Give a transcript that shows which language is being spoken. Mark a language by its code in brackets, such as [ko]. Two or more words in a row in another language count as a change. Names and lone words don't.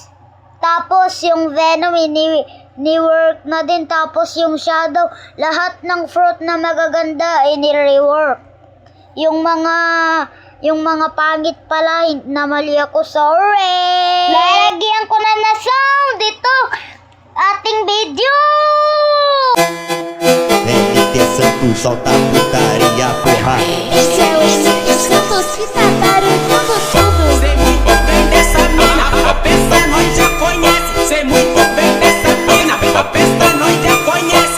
[tl] Tapos yung Venom, ini-work na din. Tapos yung Shadow, lahat ng fruit na magaganda, ini-rework. Yung mga pangit pala, namali ako. Sorry. Lalagyan ko na sound dito ating video. [pt] Santo, solta a putaria, porra. Esse é o MC Santos que tá barulhando tudo. Sei muito bem dessa mina, a festa nós já conhece. Sei muito bem dessa mina, a festa nós já conhece.